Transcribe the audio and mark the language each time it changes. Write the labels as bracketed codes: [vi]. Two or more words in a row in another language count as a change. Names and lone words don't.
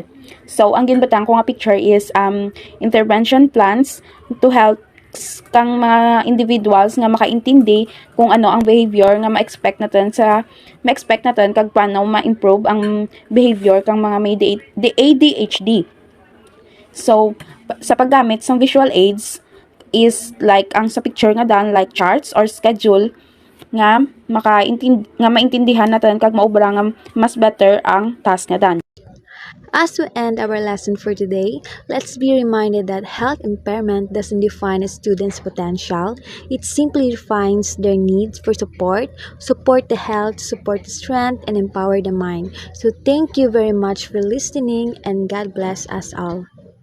[hil] So, ang ginbatang ko nga picture is [en] intervention plans to help [hil] kang mga individuals nga makaintindi kung ano ang behavior nga ma-expect natin kag paano ma-improve ang behavior kang mga may ADHD. So, sa paggamit sa [en] visual aids is like [hil] ang sa picture nga dan like [en] charts or schedule [hil] nga maintindihan natin kag maobra nga mas better ang task nga dan. [en] As we end our lesson for today, let's be reminded that health impairment doesn't define a student's potential. It simply defines their needs for support the health, support the strength, and empower the mind. So thank you very much for listening, and God bless us all.